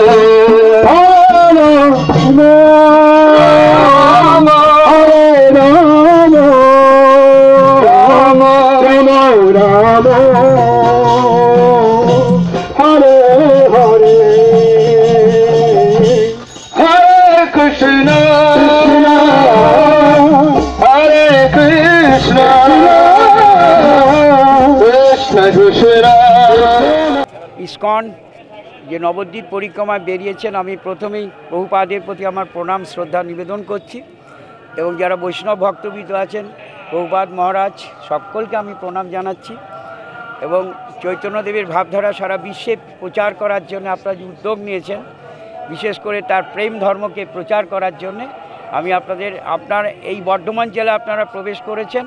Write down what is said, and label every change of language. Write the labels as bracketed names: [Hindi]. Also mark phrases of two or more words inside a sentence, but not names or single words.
[Sanskrit] Rama, Rama Rama, Hare Hare, Hare Krishna, Krishna Krishna, [Bangla] ইসকন যে নবদ্বীপ পরিক্রমায় বেরিয়েছেন, আমি প্রথমেই প্রভুপাদের প্রতি আমার প্রণাম শ্রদ্ধা নিবেদন করছি এবং যারা বৈষ্ণব ভক্তবৃন্দ আছেন, প্রভুপাদ মহারাজ সকলকে আমি প্রণাম জানাচ্ছি এবং চৈতন্যদেবের ভাবধারা সারা বিশ্বে প্রচার করার জন্য আপনারা যে উদ্যোগ নিয়েছেন, বিশেষ করে তার প্রেম ধর্মকে প্রচার করার জন্যে আমি আপনার এই বর্ধমান জেলা আপনারা প্রবেশ করেছেন।